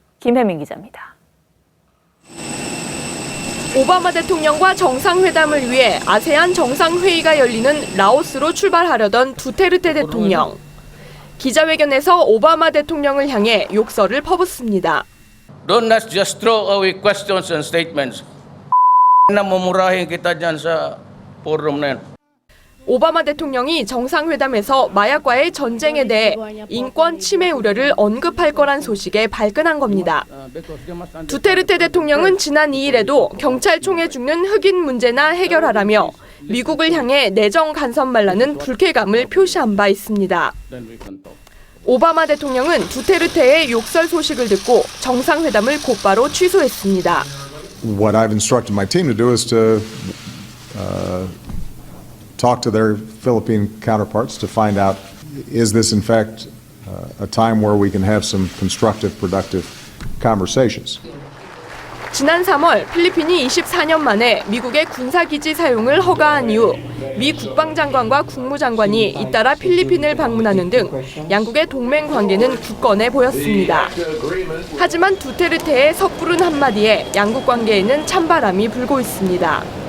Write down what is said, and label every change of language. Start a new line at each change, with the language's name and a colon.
Korean: 김혜민 기자입니다. 오바마 대통령과 정상회담을 위해 아세안 정상회의가 열리는 라오스로 출발하려던 두테르테 대통령. 기자회견에서 오바마 대통령을 향해 욕설을 퍼붓습니다.
English: Don't just throw away questions and statements.
Filipino: namumurahin kita dyan sa forum na yan.
Korean: 오바마 대통령이 정상회담에서 마약과의 전쟁에 대해 인권 침해 우려를 언급할 거란 소식에 발끈한 겁니다. 두테르테 대통령은 지난 2일에도 경찰총에 죽는 흑인 문제나 해결하라며 미국을 향해 내정 간섭 말라는 불쾌감을 표시한 바 있습니다. 오바마 대통령은 두테르테의 욕설 소식을 듣고 정상회담을 곧바로 취소했습니다.
English: What I've instructed my team to do is to talk to their Philippine counterparts to find out, is this in fact a time where we can have some constructive, productive conversations.
Korean: 지난 3월 필리핀이 24년 만에 미국의 군사기지 사용을 허가한 이후 미 국방장관과 국무장관이 잇따라 필리핀을 방문하는 등 양국의 동맹 관계는 굳건해 보였습니다. 하지만 두테르테의 섣부른 한마디에 양국 관계에는 찬바람이 불고 있습니다.